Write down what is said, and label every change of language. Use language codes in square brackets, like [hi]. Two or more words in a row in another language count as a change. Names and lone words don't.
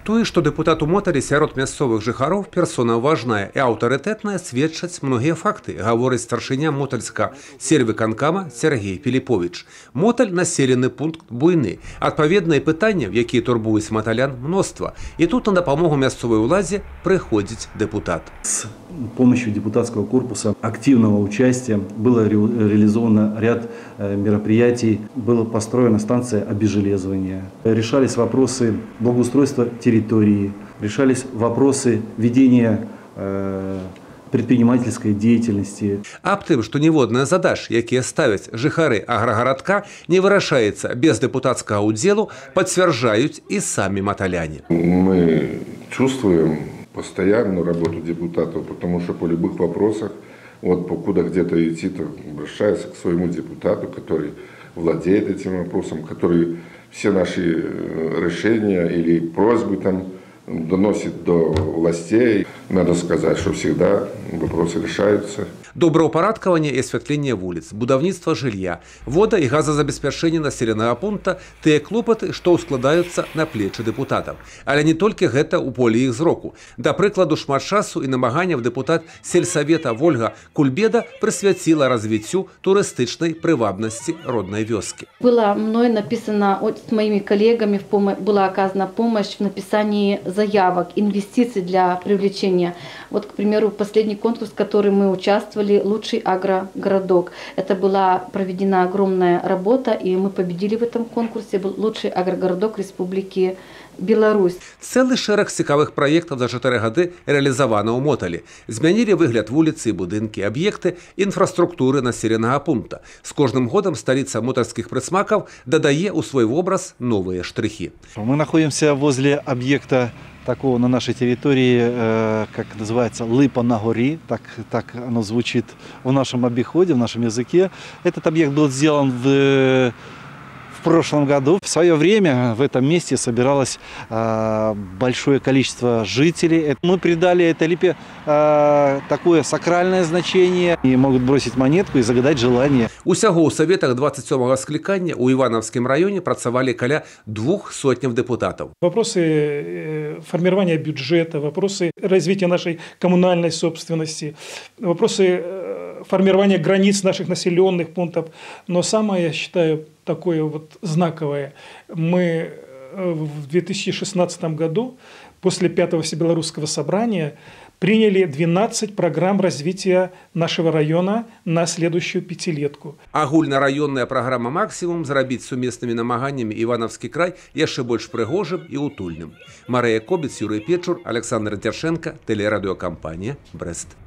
[be] Тое, што дэпутат у Моталі сярод мясцовых жыхароў персона важная і аўтарытэтная, сведчаць многія факты, гаворыць старшыня мотальска сельвыканкама Сергей Піліповіч. Моталь населены пункт буйны. Адпаведныя пытанні, якія турбуюць маталян, мноства. І тут на дапамогу мясцовай уладзе прыходзіць дэпутат. [ru] С помощью депутатского корпуса активного участия было реализовано ряд мероприятий. Была построена станция обезжелезывания. Решались вопросы благоустройства территории. Решались вопросы ведения предпринимательской деятельности. [be] Аб тым, што ніводная задач, якія ставяць жыхары аграгарадка, не вырашаецца без депутатскага ўдзелу, пацвярджаюць і самі маталяне. [ru] Мы чувствуем постоянную работу депутатов, потому что по любых вопросах, вот покуда где-то идти, то обращается к своему депутату, который владеет этим вопросом, который все наши решения или просьбы там доносит до властей. Надо сказать, что всегда вопросы решаются. [be] Добраўпарадкаванне і асвятленне вуліц, будаўніцтва жылля, вода і газазабеспячэнне населенага пункта – тыя клопаты, што ўскладаюцца на плечы дэпутатаў. Але не толькі гэта ў полі іх зроку. Да прыкладу, шмат часу і намаганняў дэпутат сельсавета Вольга Кульбеда прысвяціла развіццю турыстычнай прывабнасці роднай вёскі. [ru] Было мной написано с моими коллегами, была оказана помощь в написании заявок, инвестиций для привлечения. Вот, к примеру, последний конкурс, в который мы участвовали, «Лучший агрогородок». Это была проведена огромная работа, и мы победили в этом конкурсе. Был лучший агрогородок Республики Беларусь. [be] Цэлы шэраг цікавых праектаў за 4 гады рэалізавана ў Моталі. Змянілі выгляд вуліцы, будынкі, аб'екты, інфраструктуры населенага пункта. З кожным годам сталіца мотальскіх прысмакаў дадае ў свой вобраз новыя штрихи. [ru] Мы находимся возле объекта такого на нашей территории, как называется, Липа на горе, так оно звучит в нашем обиходе, в нашем языке. Этот объект был сделан в прошлом году. В свое время в этом месте собиралось большое количество жителей. Мы придали этой липе такое сакральное значение. И могут бросить монетку и загадать желание. [be] Усяго ў саветах 27-го склікання ў Івановскім раёне працавалі каля 200 депутатов. [ru] Вопросы формирования бюджета, вопросы развития нашей коммунальной собственности, вопросы формирования границ наших населенных пунктов. Но самое, я считаю, такое вот знаковое. Мы в 2016 году после 5-го Всебелорусского собрания приняли 12 программ развития нашего района на следующую пятилетку. [be] Агульнарайонная программа «Максимум» зрабіць сумеснымі намаганнямі Івановскі край яшчэ больш прыгожым і утульным. [ru] Марыя Кобец, Юрый Печур, Александр Дершенко, телерадиокомпания «Брест».